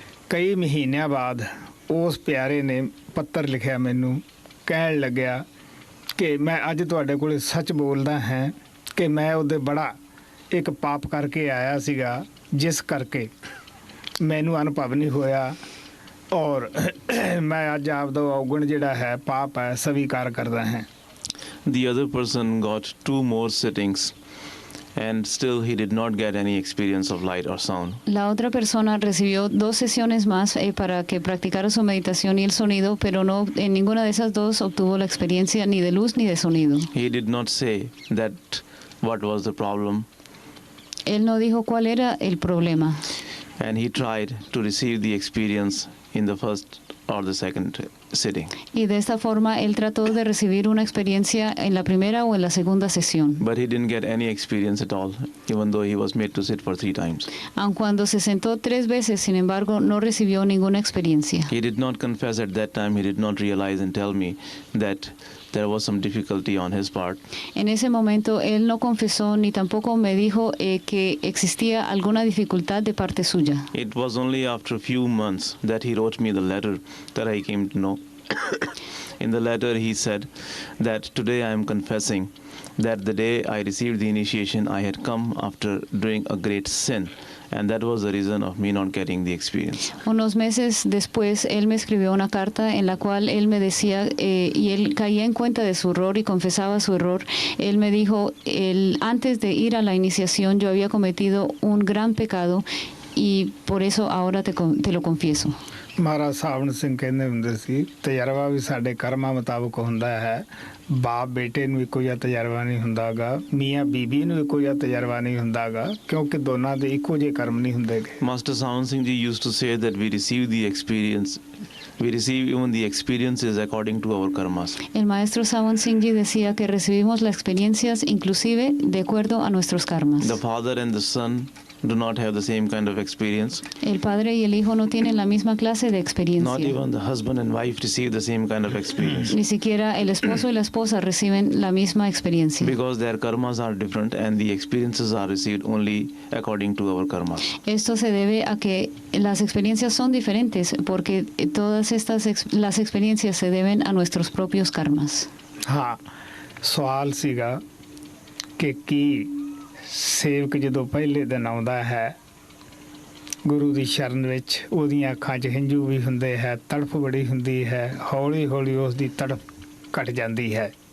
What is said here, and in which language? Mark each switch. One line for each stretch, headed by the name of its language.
Punjabi: ਕਈ ਮਹੀਨਿਆਂ ਬਾਅਦ ਉਸ ਪਿਆਰੇ ਨੇ ਪੱਤਰ ਲਿਖਿਆ ਮੈਨੂੰ, ਕਹਿਣ ਲੱਗਿਆ ਕਿ ਮੈਂ ਅੱਜ ਤੁਹਾਡੇ ਕੋਲ ਸੱਚ ਬੋਲਦਾ ਹਾਂ ਕਿ ਮੈਂ ਉਹਦੇ ਬੜਾ ਇੱਕ ਪਾਪ ਕਰਕੇ ਆਇਆ ਸੀਗਾ, ਜਿਸ ਕਰਕੇ ਮੈਨੂੰ ਅਨੁਭਵ ਨਹੀਂ ਹੋਇਆ, ਔਰ ਮੈਂ ਅੱਜ ਆਪਦਾ ਔਗਣ ਜਿਹੜਾ ਹੈ ਪਾਪ ਹੈ ਸਵੀਕਾਰ ਕਰਦਾ ਹਾਂ।
English: The other person got 2 more sittings and still he did not get any experience of light or sound.
Spanish: La otra persona recibió 2 sesiones más para que practicara su meditación y el sonido, pero no en ninguna de esas 2 obtuvo la experiencia ni de luz ni de sonido.
English: He did not say that what was the problem.
Spanish: Él no dijo cuál era el problema.
English: And he tried to receive the experience in the first or the second sitting.
Spanish: Y de esta forma él trató de recibir una experiencia en la primera o en la segunda sesión.
English: But he didn't get any experience at all, even though he was made to sit for 3 times.
Spanish: Aun cuando se sentó 3 veces, sin embargo, no recibió ninguna experiencia.
English: He did not confess at that time. He did not realize and tell me that there was some difficulty on his part.
Spanish: En ese momento él no confesó ni tampoco me dijo que existía alguna dificultad de parte suya.
English: It was only after a few months that he wrote me the letter that I came to know. In the letter he said that today I am confessing that the day I received the initiation I had come after doing a great sin, and that was the reason of me not getting the experience.
Spanish: Unos meses después él me escribió una carta en la cual él me decía y él caía en cuenta de su error y confesaba su error. Él me dijo, antes de ir a la iniciación yo había cometido un gran pecado y por eso ahora te lo confieso.
Punjabi: ਮਹਾਰਾਜ ਸਾਵਣ ਸਿੰਘ ਕਹਿੰਦੇ ਹੁੰਦੇ ਸੀ ਤਜਰਬਾ ਵੀ ਸਾਡੇ ਕਰਮਾਂ ਮੁਤਾਬਕ ਹੁੰਦਾ ਹੈ ਬਾਪ ਬੇਟੇ ਨੂੰ ਇੱਕੋ ਜਿਹਾ ਤਜਰਬਾ ਨਹੀਂ ਹੁੰਦਾਗਾ ਮੀਆਂ ਬੀਬੀ ਨੂੰ ਇੱਕੋ ਜਿਹਾ ਤਜਰਬਾ ਨਹੀਂ ਹੁੰਦਾਗਾ ਕਿਉਂਕਿ ਦੋਨਾਂ ਦੇ ਇੱਕੋ ਜਿਹੇ ਕਰਮ ਨਹੀਂ ਹੁੰਦੇਗੇ
English: Master Sawan Singh ji used to say that we receive the experience, we receive even the experiences according to our karmas.
Spanish: El maestro Sawan Singh ji decía que recibimos las experiencias inclusive de acuerdo a nuestros karmas.
English: The father and the son do not have the same kind of experience.
Spanish: El padre y el hijo no tienen la misma clase de experiencia.
English: Not even the husband and wife receive the same kind of experience.
Spanish: Ni siquiera el esposo y la esposa reciben la misma experiencia.
English: Because their karmas are different and the experiences are received only according to our karmas.
Spanish: Esto se debe a que las experiencias son diferentes porque todas las experiencias se deben a nuestros propios karmas.
Punjabi: ਹਾਂ ਸਵਾਲ ਸੀਗਾ ਕਿ ਕੀ ਸੇਵਕ ਜਦੋਂ ਪਹਿਲੇ ਦਿਨ ਆਉਂਦਾ ਹੈ ਗੁਰੂ ਦੀ ਸ਼ਰਨ ਵਿੱਚ ਉਹਦੀਆਂ ਅੱਖਾਂ 'ਚ ਹੰਝੂ ਵੀ ਹੁੰਦੇ ਹੈ ਤੜਫ ਬੜੀ ਹੁੰਦੀ ਹੈ ਹੌਲੀ ਹੌਲੀ ਉਸ ਦੀ ਤੜਫ ਘਟ ਜਾਂਦੀ ਹੈ